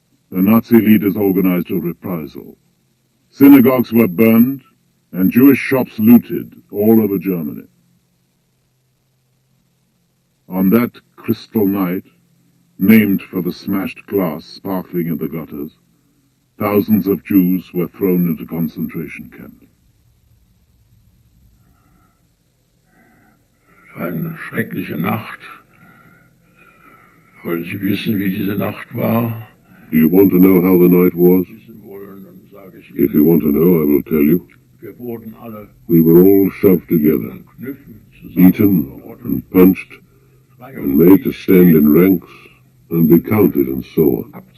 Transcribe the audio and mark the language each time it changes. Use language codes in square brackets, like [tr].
[en] The Nazi leaders organized a reprisal. Synagogues were burned and Jewish shops looted all over Germany. On that crystal night, named for the smashed glass sparkling in the gutters, thousands of Jews were thrown into concentration camps. [de] Eine schreckliche Nacht. Wollen Sie wissen, wie diese Nacht war? [en] Do you want to know how the night was? If you want to know, I will tell you. We were all shoved together, beaten and punched, and made to stand in ranks and be counted and so on.